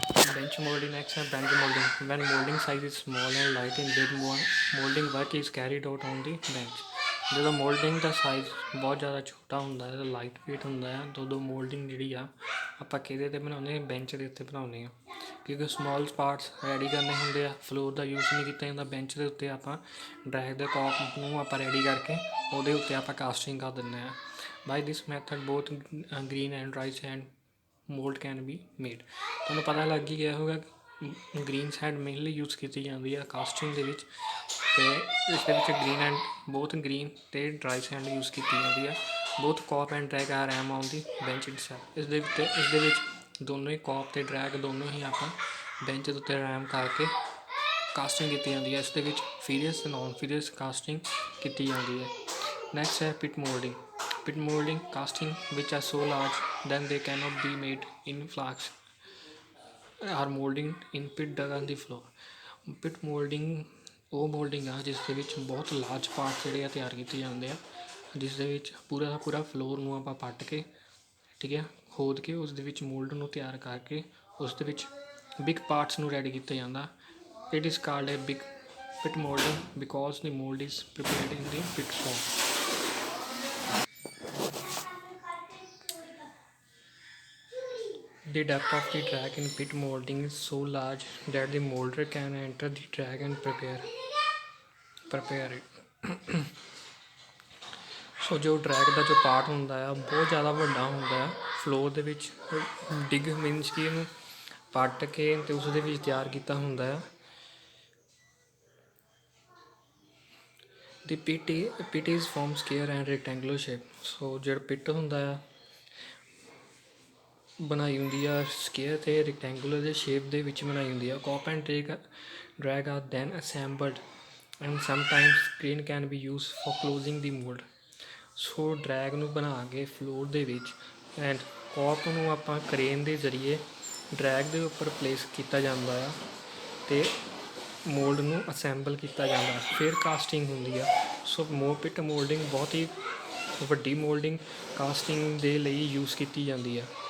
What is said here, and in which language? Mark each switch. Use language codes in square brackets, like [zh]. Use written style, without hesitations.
[en] Bench molding next ਹੈ bench molding. When molding size is small and light in big molding work is carried out on the bench। [pa] ਜਦੋਂ moulding ਦਾ size ਬਹੁਤ ਜ਼ਿਆਦਾ ਛੋਟਾ ਹੁੰਦਾ ਹੈ, light weight ਹੁੰਦਾ ਹੈ, ਤਾਂ ਉਦੋਂ ਮੋਲਡਿੰਗ ਜਿਹੜੀ ਆ ਆਪਾਂ ਕਿਹਦੇ 'ਤੇ ਬਣਾਉਂਦੇ ਹਾਂ? ਬੈਂਚ ਦੇ ਉੱਤੇ ਬਣਾਉਂਦੇ ਹਾਂ, ਕਿਉਂਕਿ ਸਮੋਲ ਪਾਰਟਸ ਰੈਡੀ ਕਰਨੇ ਹੁੰਦੇ ਆ। ਫਲੋਰ ਦਾ ਯੂਜ਼ ਨਹੀਂ ਕੀਤਾ ਜਾਂਦਾ। ਬੈਂਚ ਦੇ ਉੱਤੇ ਆਪਾਂ ਡਰੈਗ ਦੇ ਕੌਪ ਨੂੰ ਆਪਾਂ ਰੈਡੀ ਕਰਕੇ ਉਹਦੇ ਉੱਤੇ ਆਪਾਂ ਕਾਸਟਿੰਗ ਕਰ ਦਿੰਦੇ ਹਾਂ। [en] By this method both green and dry sand mould can be made. [pa] ਤੁਹਾਨੂੰ ਪਤਾ ਲੱਗ ਹੀ ਗਿਆ ਹੋਊਗਾ ਗ੍ਰੀਨ ਸੈਂਡ ਮੇਨਲੀ ਯੂਜ਼ ਕੀਤੀ ਜਾਂਦੀ ਆ ਕਾਸਟਿੰਗ ਦੇ ਵਿੱਚ, ਅਤੇ ਇਸ ਦੇ ਵਿੱਚ ਗ੍ਰੀਨ ਅਤੇ ਡਰਾਈ ਸੈਂਡ ਯੂਜ਼ ਕੀਤੀ ਜਾਂਦੀ ਆ। [en] Both cope and drag or ram on the bench itself. [pa] ਇਸ ਦੇ ਵਿੱਚ ਦੋਨੋਂ ਹੀ ਕੌਪ ਅਤੇ ਡਰੈਗ ਦੋਨੋਂ ਹੀ ਆਪਾਂ ਬੈਂਚ ਦੇ ਉੱਤੇ ਰੈਮ ਕਰਕੇ ਕਾਸਟਿੰਗ ਕੀਤੀ ਜਾਂਦੀ ਹੈ। ਇਸ ਦੇ ਵਿੱਚ ਫੀਰੀਅਸ ਅਤੇ ਨੋਨ ਫੀਰੀਅਸ ਕਾਸਟਿੰਗ ਕੀਤੀ ਜਾਂਦੀ ਹੈ। ਨੈਕਸਟ ਹੈ ਪਿਟ moulding. [en] Pit molding casting which are so large then they cannot be made in flask are molding in pit dug on the floor। [pa] Pitt moulding ਉਹ ਮੋਲਡਿੰਗ ਆ ਜਿਸ ਦੇ ਵਿੱਚ ਬਹੁਤ ਲਾਰਜ ਪਾਰਟ ਜਿਹੜੇ ਆ ਤਿਆਰ ਕੀਤੇ ਜਾਂਦੇ ਆ, ਜਿਸ ਦੇ ਵਿੱਚ ਪੂਰਾ ਦਾ ਪੂਰਾ ਫਲੋਰ ਨੂੰ ਆਪਾਂ ਪੱਟ ਕੇ, ਠੀਕ ਹੈ, ਖੋਦ ਕੇ ਉਸ ਦੇ ਵਿੱਚ ਮੋਲਡ ਨੂੰ ਤਿਆਰ ਕਰਕੇ ਉਸ ਦੇ ਵਿੱਚ ਬਿਗ ਪਾਰਟਸ ਨੂੰ ਰੈਡੀ ਕੀਤਾ ਜਾਂਦਾ। [en] It is called a big pit moulding because the mould is prepared in the pit form. The depth of the drag in pit molding is so large that the molder can enter the drag and prepare it। [pa] ਸੋ ਜੋ drag ਦਾ ਜੋ part ਹੁੰਦਾ ਆ ਬਹੁਤ ਜ਼ਿਆਦਾ ਵੱਡਾ ਹੁੰਦਾ ਆ। Floor ਦੇ ਵਿੱਚ ਡਿਗ ਮੀਨਸ ਕਿ ਇਹਨੂੰ ਪੱਟ ਕੇ ਅਤੇ ਉਸ ਦੇ ਵਿੱਚ ਤਿਆਰ ਕੀਤਾ ਹੁੰਦਾ ਆ। [en] The pit is form square and rectangular shape. [pa] ਸੋ ਜਿਹੜਾ ਪਿਟ ਹੁੰਦਾ ਆ ਬਣਾਈ ਹੁੰਦੀ ਆ ਸਕੁਅਰ ਅਤੇ ਰੈਕਟੈਂਗੂਲਰ ਦੇ ਸ਼ੇਪ ਦੇ ਵਿੱਚ ਬਣਾਈ ਹੁੰਦੀ ਆ। [en] Cope and Drag are then assembled, and sometimes crane can be used for closing the mold. [pa] So drag ਨੂੰ ਬਣਾ ਕੇ ਫਲੋਰ ਦੇ ਵਿੱਚ ਐਂਡ ਕੌਕ ਨੂੰ ਆਪਾਂ ਕਰੇਨ ਦੇ ਜ਼ਰੀਏ ਡਰੈਗ ਦੇ ਉੱਪਰ ਪਲੇਸ ਕੀਤਾ ਜਾਂਦਾ ਆ ਅਤੇ ਮੋਲਡ ਨੂੰ ਅਸੈਂਬਲ ਕੀਤਾ ਜਾਂਦਾ ਫਿਰ ਕਾਸਟਿੰਗ ਹੁੰਦੀ ਆ। ਸੋ ਪਿਟ ਮੋਲਡਿੰਗ ਬਹੁਤ ਹੀ ਵੱਡੀ ਮੋਲਡਿੰਗ ਕਾਸਟਿੰਗ ਦੇ ਲਈ ਯੂਜ਼ ਕੀਤੀ ਜਾਂਦੀ ਆ।